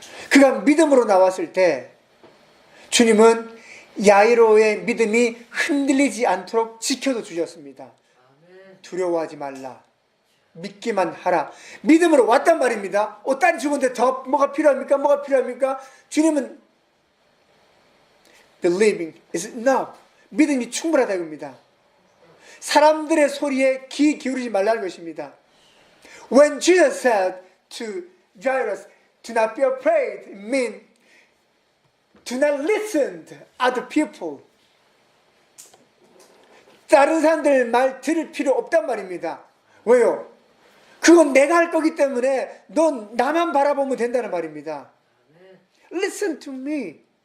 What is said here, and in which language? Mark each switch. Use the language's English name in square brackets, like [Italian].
[Korean] 그가 믿음으로 나왔을 때 주님은 야이로의 믿음이 흔들리지 않도록 지켜도 주셨습니다. 두려워하지 말라. 믿기만 하라. 믿음으로 왔단 말입니다. 딸이 죽은데 더 뭐가 필요합니까? 뭐가 필요합니까? 주님은 [English] believing is enough. [Korean] 믿음이 충분하다 이겁니다. 사람들의 소리에 귀 기울이지 말라는 것입니다. [English] When Jesus said to Jairus, do not be afraid, it means do not listen to other people. [Korean] 다른 사람들 말 들을 필요 없단 말입니다. 왜요? 그건 내가 할 거기 때문에 넌 나만 바라보면 된다는 말입니다. [English] Listen to me.